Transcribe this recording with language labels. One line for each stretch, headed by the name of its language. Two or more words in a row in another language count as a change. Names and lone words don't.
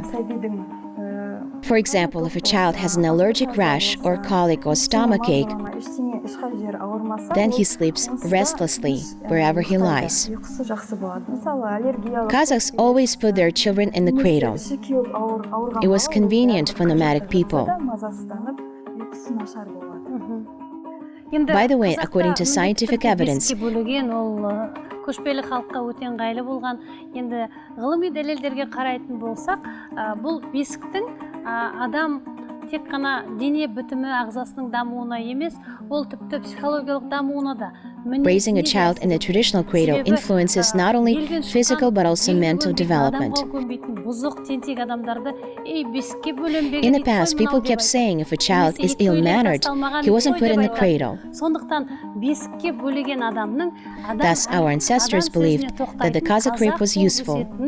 English: For example, if a child has an allergic rash or colic or stomachache, then he sleeps restlessly wherever he lies. Kazakhs always put their children in the cradle. It was convenient for nomadic people. By the way, according to scientific evidence,
Kazakh: көшпелі халыққа өте ыңғайлы болған. Енді ғылыми дәлелдерге қарайтын болсақ, бұл бесіктің адам тек қана дене бітімі ағзасының дамуына емес, ол тіпті психологиялық дамуына да.
English: Raising a child in the traditional cradle influences not only physical but also mental development. In the past, people kept saying if a child is ill-mannered, he wasn't put in the cradle. Thus, our ancestors believed that the Kazakh rape was useful.